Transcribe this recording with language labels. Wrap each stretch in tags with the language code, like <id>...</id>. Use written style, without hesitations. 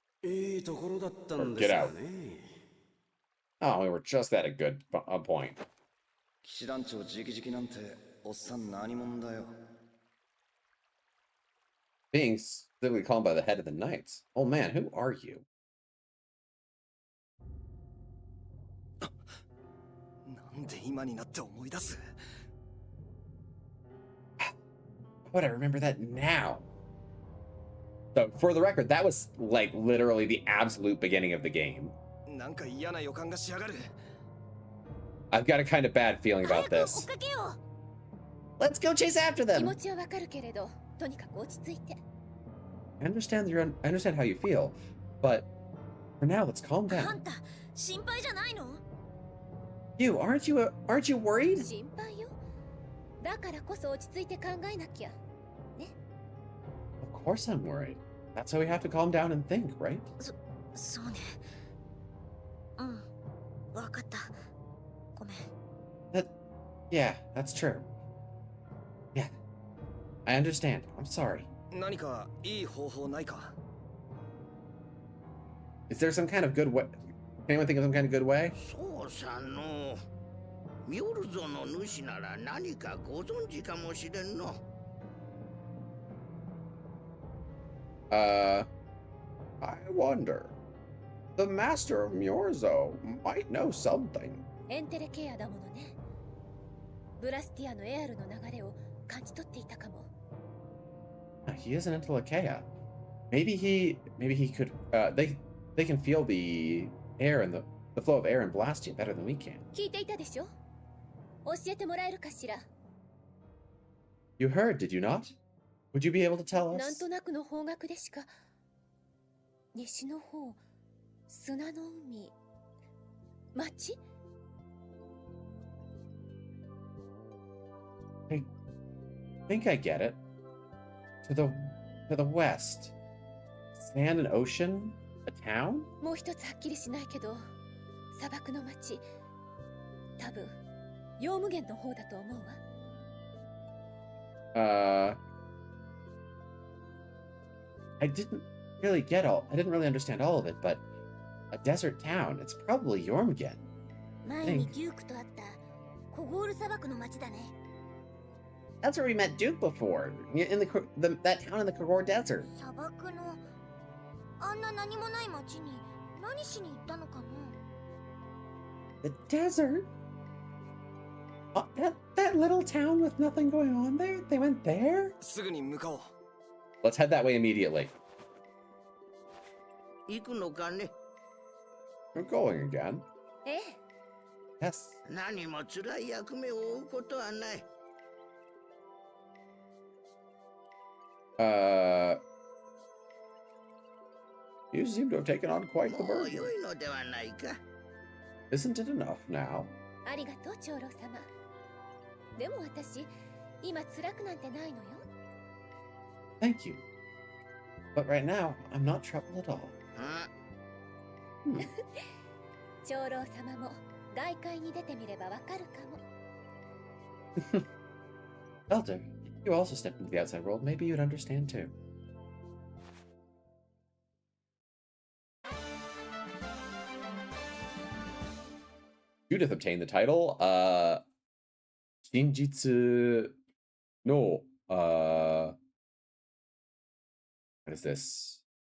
<ja>いいところだったんですがね。</ja> <en>Oh, we were just at a good point.</en> <ja>騎士団長直々なんておっさん何者だよ。</ja> <en>Being specifically called by the head of the knights. Oh man, who are you?</en> <ja>なんで今になって思い出す</ja> <en>How would I remember that now? So, for the record, that was like literally the absolute beginning of the game.</en> <ja>なんか嫌な予感がしやがる。</ja> <en>I've got a kind of bad feeling</en> <ja>早</ja> <en>about</en> <ja>く追っ</ja> <en>this.</en> <ja>かけよ</ja> <en>Let's go chase after</en> <ja>気</ja> <en>them.</en> <ja>持ちはわかるけれど、とにかく落ち着いて。</ja> <en>I understand how you feel, but for now, let's calm</en> <ja>う。あ</ja> <en>down.</en> <ja>んた心配じゃないの</ja> <en>You aren't you worried?</en> <ja>心配よ。だからこそ落ち着いて考えなきゃ。</ja> <en>Of course I'm worried. That's how we have to calm down and think, right?</en> <ja>そうね。うん。わかった。ごめん。</ja> <en>Yeah, that's true. Yeah, I understand. I'm sorry.</en> <ja>何かいい方法ないか</ja> <en>Is there some kind of good way? Can anyone think of some kind of good way?</en> <ja>そうさの。ミョルゾの主なら何かご存知かもしれんの。</ja> <en>I wonder. The master of Myorzo might know something.</en> <ja>エンテレケアだものね。ブラスティアのエアルの流れを感じ取っていたかも。</ja> <en>He is an Intellicaea. Maybe he could. They can feel the air and the flow of air in Blastia better than we can.</en> <ja>聞いていたでしょ？教えてもらえるかしら。</ja> <en>You heard, did you not? Would you be able to tell</en> <ja>なん</ja> <en>us?</en> <ja>となくの方角でしか。西の方、砂の海、町？</ja> <en>I think I get it. To to the west. Sand and ocean? A town?</en> <ja>もう一つはっきりしないけど、砂漠の町、多分ヨウム源の方だと思うわ。</ja> <en>I didn't really understand all of it, but a desert town, it's probably Yormgen.</en> <ja>前にデュークと会ったコゴール砂漠の町だね。</ja> <en>That's where we met Duke before, in that town in the Kogor Desert.</en> <ja>砂漠のあんな何もない町に何しに行ったのかな。</ja> <en>The desert? That little town with nothing going on there? They went there?</en> <ja>すぐに向かおう。</ja> <en>Let's head that way immediately.</en> <ja>行くのかね。</ja> <en>We're going again.</en> <ja>ええ。</ja> <en>Yes.</en> <ja>何も辛い役目を負うことはない。</ja> <en>You seem to have taken on quite the</en> <ja>もう</ja> <en>burden.</en> <ja>良いのではないか。</ja> <en>Isn't it enough now?</en> <ja>ありがとう長老様。でも私今辛くなんてないのよ。</ja> <en>Thank you. But right now, I'm not troubled at all.</en> <ja>あ、長老様も外界に出てみればわかるかも。</ja> <en>Elder, if you also stepped into the outside world, maybe you'd understand too. Judith obtained the title, Kinjitsu no, what is this?</en>